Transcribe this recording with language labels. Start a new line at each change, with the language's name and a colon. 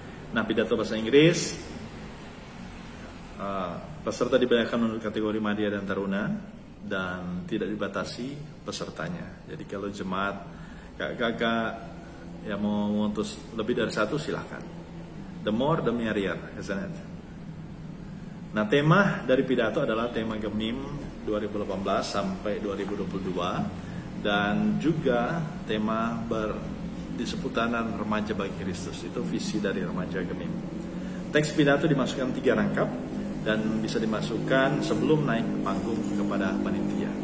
Indonesian: Nah, pidato bahasa Inggris, peserta dibedakan menurut kategori Madya dan Taruna dan tidak dibatasi pesertanya. Jadi kalau jemaat kakak-kakak yang mau mengutus lebih dari satu, silahkan.
English: The more the merrier, isn't it?
Indonesian: Nah, tema dari pidato adalah tema Gemim 2018 sampai 2022. Dan juga tema di seputaran remaja bagi Kristus, itu visi dari remaja Gemim. Teks pidato dimasukkan 3 rangkap dan bisa dimasukkan sebelum naik ke panggung kepada panitia.